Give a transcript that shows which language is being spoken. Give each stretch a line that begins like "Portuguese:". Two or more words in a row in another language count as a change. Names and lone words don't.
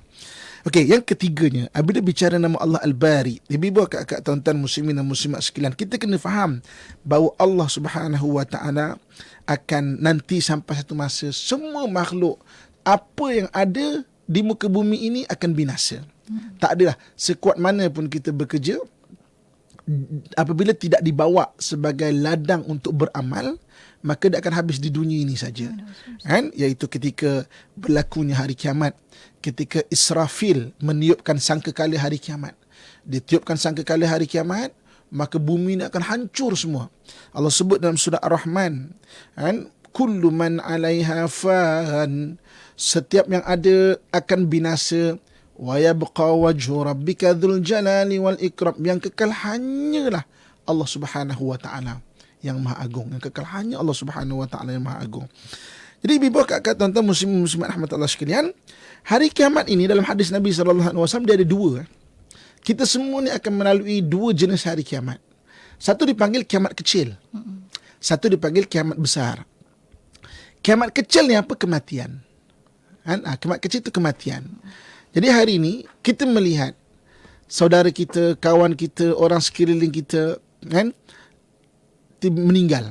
Malay: Okey, yang ketiganya, apabila bicara nama Allah Al-Bari, ibu-ibu kakak tuan-tuan muslimin dan muslimat sekalian, kita kena faham bahawa Allah
Arabic: سبحانه وتعالى
Malay: akan nanti sampai satu masa semua makhluk apa yang ada di muka bumi ini akan binasa. Tak adalah sekuat mana pun kita bekerja, apabila tidak dibawa sebagai ladang untuk beramal, maka dia akan habis di dunia ini saja. Kan? Iaitu ketika berlakunya hari kiamat, ketika Israfil meniupkan sangkakala hari kiamat. Dia tiupkan sangkakala hari kiamat, maka bumi ini akan hancur semua. Allah sebut dalam surah Ar-Rahman, kan?
Arabic: كل من عليها فان.
Malay: Setiap yang ada akan binasa.
Arabic: ويبقى وجه ربك ذو الجلال والإكرام.
Malay: Yang kekal hanyalah Allah
Arabic: سبحانه وتعالى
Malay: yang Maha Agung. Yang kekal hanya Allah
Arabic: سبحانه وتعالى
Malay: yang Maha Agung. Jadi ibu kakak tuan-tuan muslimat rahmatullah sekalian, hari kiamat ini dalam hadis Nabi
Arabic: صلى الله عليه وسلم
Malay: dia ada dua. Kita semua ni akan melalui dua jenis hari kiamat. Satu dipanggil kiamat kecil. Satu dipanggil kiamat besar. Kiamat kecil ni apa? Kematian. Kan? Kiamat kecil itu kematian. Jadi hari ini kita melihat saudara kita, kawan kita, orang sekeliling kita kan meninggal.